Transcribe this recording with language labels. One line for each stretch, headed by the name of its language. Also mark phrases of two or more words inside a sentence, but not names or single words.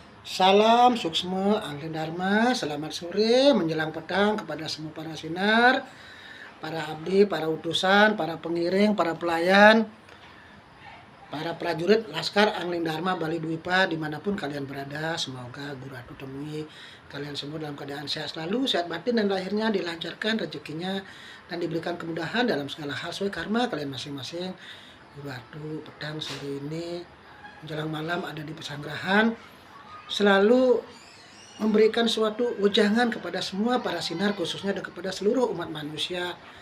Indonesian: Salam Suksma Angling Dharma, selamat sore menjelang petang kepada semua para sinar, para abdi, para utusan, para pengiring, para pelayan, para prajurit Laskar Angling Dharma Bali Dwipa dimanapun kalian berada. Semoga Guru Atu temui kalian semua dalam keadaan sehat selalu, sehat batin dan lahirnya dilancarkan rezekinya dan diberikan kemudahan dalam segala hal sesuai karma kalian masing-masing. Guru Atu petang sore ini menjelang malam ada di pesanggrahan selalu memberikan suatu wejangan kepada semua para sinar, khususnya dan kepada seluruh umat manusia.